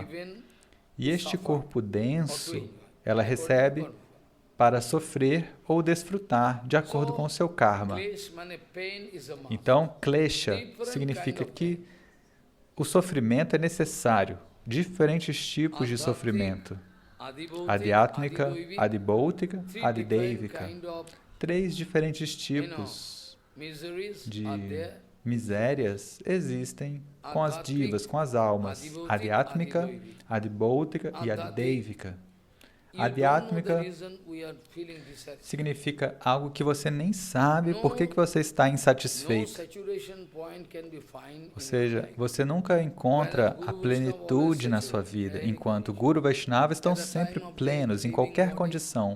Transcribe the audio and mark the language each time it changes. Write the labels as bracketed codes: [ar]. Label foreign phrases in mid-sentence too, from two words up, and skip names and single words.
[pt] E este corpo denso, ela recebe para sofrer ou desfrutar de acordo com o seu karma. Então, klesha significa que o sofrimento é necessário, diferentes tipos de sofrimento. [sa] आध्यात्मिक, आधिभौतिक, आधिदैविक. [pt] 3 diferentes tipos de misérias existem com as divas, com as almas. [sa] आध्यात्मिक, आधिभौतिक e आधिदैविक. [pt] Adhyatmika significa algo que você nem sabe por que você está insatisfeito. Ou seja, você nunca encontra a plenitude na sua vida, enquanto Guru Vaishnava estão sempre plenos, em qualquer condição.